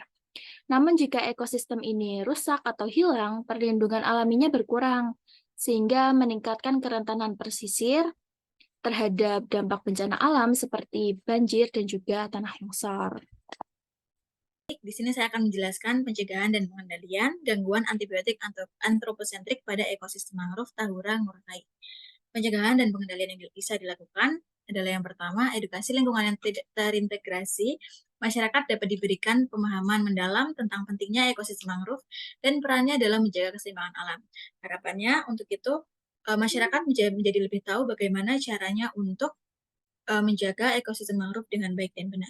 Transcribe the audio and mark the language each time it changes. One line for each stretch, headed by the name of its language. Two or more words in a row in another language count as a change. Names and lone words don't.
Indonesian: Namun jika ekosistem ini rusak atau hilang, perlindungan alaminya berkurang, sehingga meningkatkan kerentanan pesisir terhadap dampak bencana alam seperti banjir dan juga tanah longsor. Di sini saya akan menjelaskan pencegahan dan pengendalian gangguan antibiotik antroposentrik pada ekosistem mangrove Tahura Ngurah Rai. Pencegahan dan pengendalian yang bisa dilakukan adalah yang pertama, edukasi lingkungan yang terintegrasi. Masyarakat dapat diberikan pemahaman mendalam tentang pentingnya ekosistem mangrove dan perannya dalam menjaga keseimbangan alam. Harapannya untuk itu, masyarakat menjadi lebih tahu bagaimana caranya untuk menjaga ekosistem mangrove dengan baik dan benar.